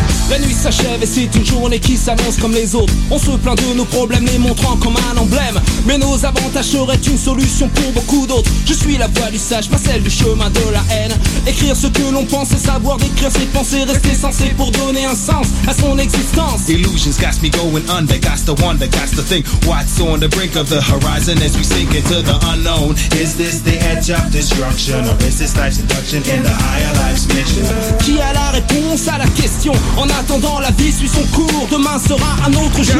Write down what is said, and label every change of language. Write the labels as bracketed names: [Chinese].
[French] La nuit s'achève et c'est une journée qui s'annonce comme les autres. On se plaint de nos problèmes, les montrant comme un emblème. Mais nos avantages seraient une solution pour beaucoup d'autres. Je suis la voix du sage, pas celle du chemin de la haine. Écrire ce que l'on pense et savoir décrire ses pensées. Rester sensé pour donner un sens à son existence. [English] Illusions got me going under, that's the wonder, that's the thing. What's on the brink of the horizon as we sink into the unknown? Is this the edge of destruction or is this life's induction in the higher life's mission? [French] Qui a la réponse à la question? On a attendant la vie suit son cours, demain sera un autre jour.